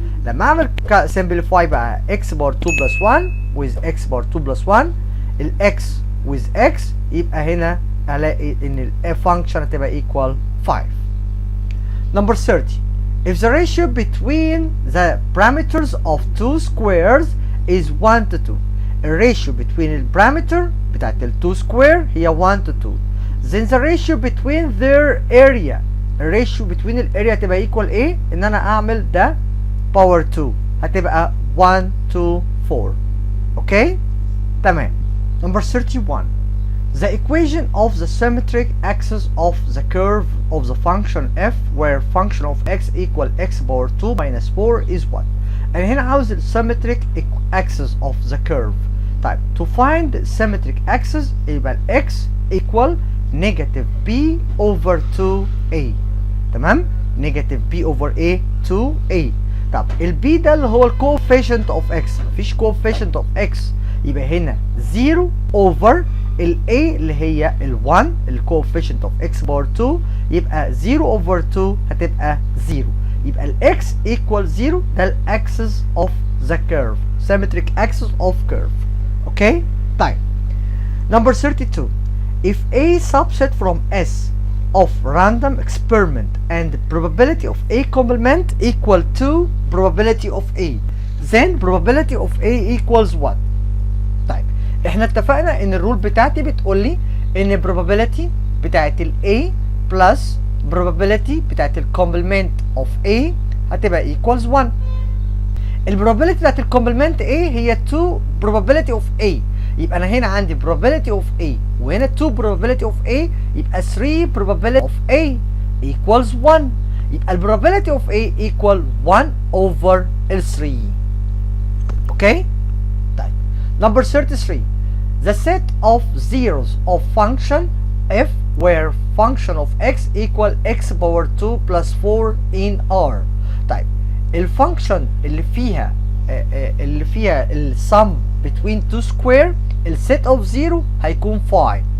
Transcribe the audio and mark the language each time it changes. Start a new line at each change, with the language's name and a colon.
Arabic: لما اعمل simplify بقى x باور 2 plus 1 with x باور 2 plus 1 ال x with x يبقى هنا هلاقي ان ال function هتبقى
English: equal 5. Number 30. If the ratio between the parameters of two squares is 1 to 2.
Arabic: ال
English: ratio between
Arabic: ال parameter بتاعت ال 2 square هي
English: 1 to 2. Then the ratio between their area.
Arabic: ال
English: ratio between
Arabic: ال area هتبقى equal ايه؟ ان انا اعمل ده باور 2 هتبقى 1 2 4. اوكي؟ تمام. Number 31.
English: The equation of the symmetric axis of the curve of the function f where function of x equal x power 2 minus 4 is what?
Arabic: أنا هنا عاوز ال symmetric axis of the curve. طيب
English: to find symmetric axis
Arabic: يبقى ال
English: x equal negative b over 2a. تمام؟ negative b over a 2a.
Arabic: طب البي ده اللي هو الكوفيشنت اوف اكس مفيش كوفيشنت اوف اكس يبقى هنا 0 اوفر الاي اللي هي ال1 الكوفيشنت اوف اكس باور 2 يبقى 0 اوفر 2 هتبقى 0 يبقى الاكس ايكوال 0 ده الاكسس اوف ذا كيرف سيمتريك اكسس اوف كيرف. اوكي؟ طيب نمبر 32.
English: If a subset from S of random experiment and probability of A complement equal to probability of A then probability of A equals what?
Arabic: طيب احنا اتفقنا ان الرول بتاعتي بتقول لي ان probability بتاعت ال A plus probability بتاعت ال complement of A هتبقى equals 1. ال probability بتاعت ال complement A هي 2 probability of A يبقى انا هنا عندي probability of A وهنا 2 probability of A يبقى
English: 3 probability of A equals 1
Arabic: يبقى ال probability of A equal 1 over ال 3. اوكي؟ طيب number 33.
English: The set of zeros of function f where function of x equal x power 2 plus 4 in R.
Arabic: طيب الفانكشن اللي فيها السم
English: between two square
Arabic: السيت اوف 0 هيكون 5.